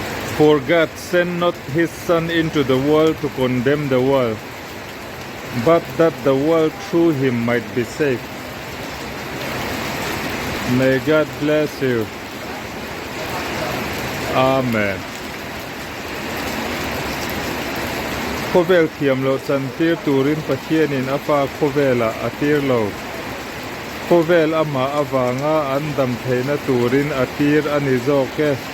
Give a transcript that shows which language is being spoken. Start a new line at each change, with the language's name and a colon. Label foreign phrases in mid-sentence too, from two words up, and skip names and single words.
English: For God sent not his Son into the world to condemn the world, but that the world through him might be saved. May God bless you. Amen.
Mizo: Khovel thiam lo chan tir turin pathian in afa khovela atir lo. Khovel ama awanga andam theina turin atir ani zoke.